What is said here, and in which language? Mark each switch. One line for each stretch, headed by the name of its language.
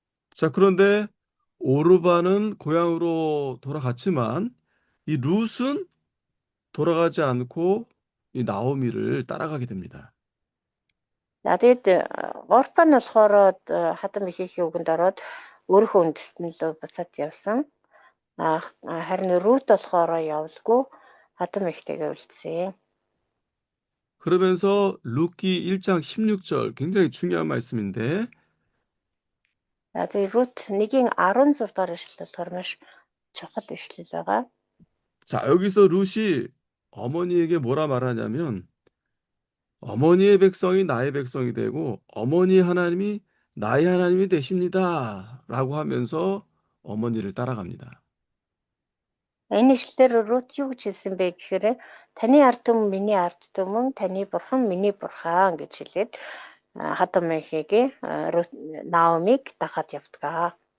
Korean: 자, 그런데 오르바는 고향으로 돌아갔지만 이 룻은 돌아가지 않고 이 나오미를 따라가게 됩니다.
Mongolian: За тэгээд Орпа нь болохоор хадам ихийнхээ үгэнд ороод өөрийнхөө үндэстэн лөө буцаад явсан. харин Рут болохоор явалгүй хадам ихтэйгээ үлдсэн.
Korean: 그러면서 룻기 1장 16절 굉장히 중요한 말씀인데
Mongolian: За тэгээд Рут 1:16 дугаар эшлэл болохоор маш чухал эшлэл байгаа.
Korean: 자, 여기서 룻이 어머니에게 뭐라 말하냐면 어머니의 백성이 나의 백성이 되고 어머니 하나님이 나의 하나님이 되십니다. 라고 하면서 어머니를 따라갑니다.
Mongolian: Энэ ишлэлээр Рут юу гэж хэлсэн бэ гэхээр таны ард түмэн миний ард түмэн, таны бурхан миний бурхан гэж хэлээд хадам ихээгээ Наомиг дахад явдаг.